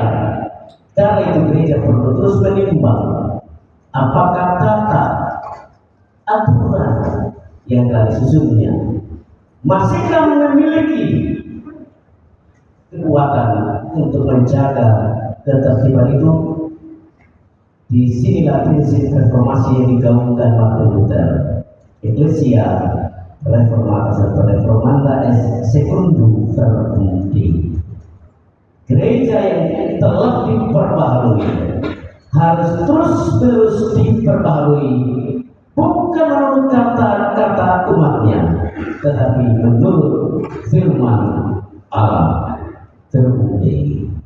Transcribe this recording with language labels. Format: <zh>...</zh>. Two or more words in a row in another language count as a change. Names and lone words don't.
<id>Karena itu gereja perlu terus menimbang apakah tata aturan yang telah disusunnya masihkah memiliki kekuatan untuk menjaga ketertiban itu. Disinilah prinsip reformasi yang digaungkan Martin Luther.</id> <la>Ecclesia Reformata atau Reformanda es secundum verbum Dei.</la> <id>Gereja yang telah diperbaharui harus terus diperbaharui, bukan menurut kata-kata umatnya, tetapi menurut firman Allah,</id> <la>verbum Dei.</la>